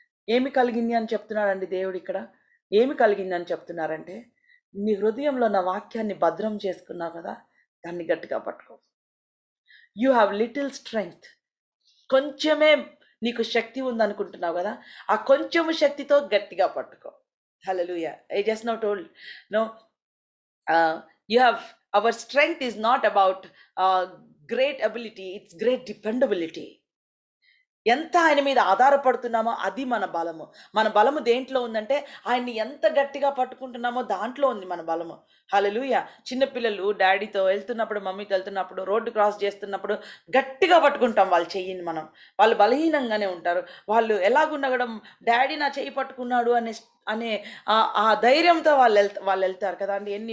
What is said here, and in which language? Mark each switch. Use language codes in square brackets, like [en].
[te] ఏమి కలిగింది అని చెప్తున్నాడండి దేవుడు ఇక్కడ. ఏమి కలిగింది అని చెప్తున్నారంటే, నీ హృదయంలో నా వాక్యాన్ని భద్రం చేసుకున్నావు కదా, దాన్ని గట్టిగా పట్టుకో. [en] You have little strength. [te] కొంచెమే నీకు శక్తి ఉందనుకుంటున్నావు కదా, ఆ కొంచెము శక్తితో గట్టిగా పట్టుకో. హల్లెలూయా. [en] I just now told no you have our strength is not about great ability, it's great dependability. [te] ఎంత ఆయన మీద ఆధారపడుతున్నామో అది మన బలము. మన బలము దేంట్లో ఉందంటే ఆయన్ని ఎంత గట్టిగా పట్టుకుంటున్నామో దాంట్లో ఉంది మన బలము. హల్లెలూయా. చిన్నపిల్లలు డాడీతో వెళ్తున్నప్పుడు, మమ్మీతో వెళ్తున్నప్పుడు, రోడ్డు క్రాస్ చేస్తున్నప్పుడు గట్టిగా పట్టుకుంటాం వాళ్ళ చెయ్యిని మనం. వాళ్ళు బలహీనంగానే ఉంటారు. వాళ్ళు ఎలాగుండగడం డాడీ నా చెయ్యి పట్టుకున్నాడు అనే ఆ ధైర్యంతో వాళ్ళు వెళ్తారు కదా అండి.